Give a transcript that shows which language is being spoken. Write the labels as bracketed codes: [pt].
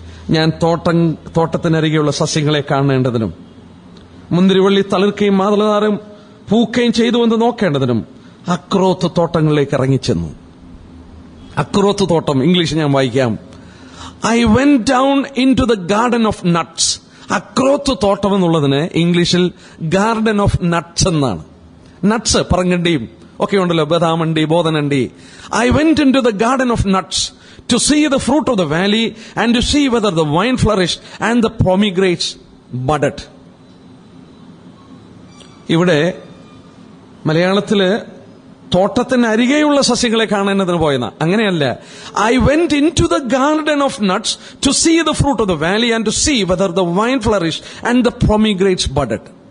[ml] ഞാൻ തോട്ടത്തിനരികെയുള്ള സസ്യങ്ങളെ കാണേണ്ടതിനും മുന്തിരിവള്ളി തളിർക്കുകയും മാതളനാറും പൂക്കുകയും ചെയ്തുവെന്ന് നോക്കേണ്ടതിനും അക്രോത്ത് തോട്ടങ്ങളിലേക്ക് ഇറങ്ങിച്ചെന്നു. അക്രോത്ത് തോട്ടം ഇംഗ്ലീഷ് ഞാൻ വായിക്കാം. [en] I went down into the garden of nuts. [ml] അക്രോത്ത് തോട്ടം എന്നുള്ളതിന് ഇംഗ്ലീഷിൽ [en] garden of nuts [ml] എന്നാണ്. നട്ട്സ്, പറങ്കണ്ടിയും ഒക്കെ ഉണ്ടല്ലോ, ബദാമണ്ടി, ബോധനണ്ടി. [en] I went into the garden of nuts to see the fruit of the valley and to see whether the vine flourished and the pomegranates budded. [ml] ഇവിടെ മലയാളത്തില് തോട്ടത്തിന് അരികെയുള്ള സസ്യങ്ങളെ കാണുന്നതിന് പോയെന്ന അങ്ങനെയല്ല. [en] I went into the garden of nuts to see the fruit of the valley and to see whether the vine flourish and the pomegranates budded.